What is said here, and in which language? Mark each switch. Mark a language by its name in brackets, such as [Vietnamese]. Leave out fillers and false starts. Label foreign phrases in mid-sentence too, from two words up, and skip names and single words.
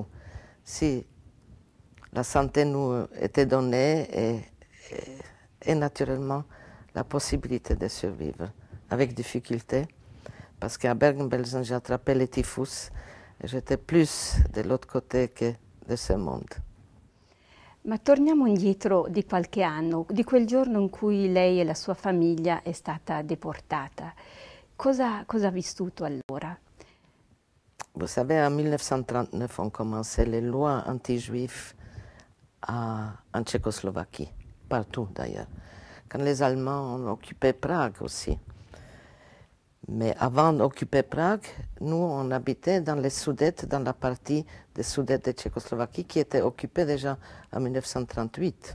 [French] Si la santé nous était donnée et naturellement la possibilité de survivre avec difficulté, parce qu'à Bergen-Belsen j'ai attrapé le typhus et j'étais plus de l'autre côté que de ce monde. [Italian] Ma torniamo indietro di qualche anno, di quel giorno in cui lei e la sua famiglia è stata deportata. Cosa ha vissuto allora? [French] Vous savez, en 1939 ont commencé les lois anti-juifs en Tchécoslovaquie, partout d'ailleurs. Quand les Allemands ont occupé Prague aussi. Mais avant d'occuper Prague, nous, on habitait dans les Sudètes, dans la partie des Sudètes de Tchécoslovaquie qui était occupée déjà en 1938.